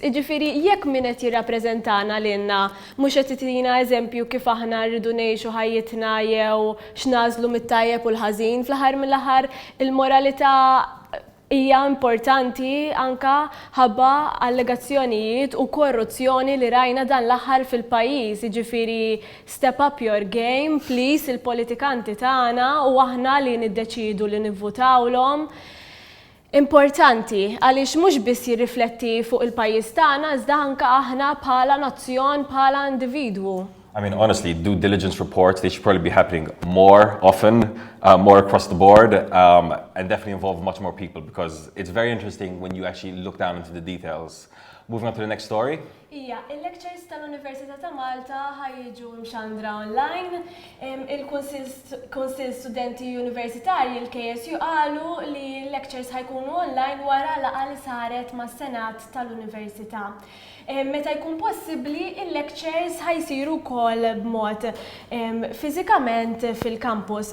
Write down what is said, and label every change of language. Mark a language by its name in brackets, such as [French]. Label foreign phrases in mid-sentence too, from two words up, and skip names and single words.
[Maltese] Jiġifieri jekk min qed jirrappreżentana lilna mhux qed titina eżempju kif aħna rridu ngħixu ħajjitna jew x'nażlu mit-tajjeb u l-ħażin, fl-aħħar mill-aħħar il-moralità hija importanti anka ħabba allegazzjonijiet u korruzzjoni li rajna dan l-aħħar fil-pajjiż. [English] Jiġifieri step up your game, please, [Maltese] il-politikanti tagħna u aħna li niddeċiedu li nivvutawlhom. Importanti, għaliex mhux biss jirrifletti fuq il-pajjiż tagħna, iżda anke aħna bħala nazzjon, bħala individwu. [English] I mean, honestly, due diligence reports, they should probably be happening more often, more across the board, and definitely involve much more people because it's very interesting when you actually look down into the details. Moving on to the next story. [Maltese] Ija, il-lectures tal-Università ta' Malta ħajġu mxandra online. Il-Konsil Studenti Universitarji, il-KSU, qalu li l-lectures ħajkunu online wara laqa li saret ma' Senat tal-Università. Meta jkun possibbli, il-lectures ħajsiru wkoll b'mod fiżikament fil-campus.